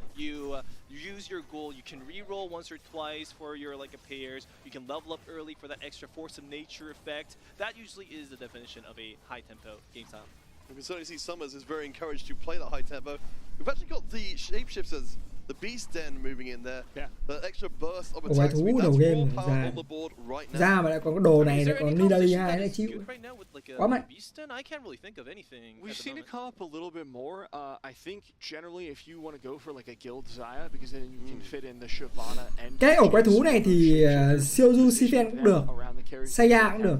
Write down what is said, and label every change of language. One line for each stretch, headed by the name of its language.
English: You use your goal. You can re-roll once or twice for your pairs. You can level up early for that extra force of nature effect. That usually is the definition of a high tempo game style. We can certainly see Summers is very encouraged to play that high tempo. We've actually got the shapeshifters, the Beast Den moving in there. The extra burst of attacks.
Vietnamese: Thú đầu game ra mà lại còn có đồ này lại còn Nidalee 2 lại chịu. Quá mạnh.
English: We've seen it come up a little bit more. I think generally if you want to go for like a guild Zaya because then you can fit in the Shyvana and
Vietnamese: cái ổ quái thú này thì Seoju Sifen cũng được, Saya cũng được.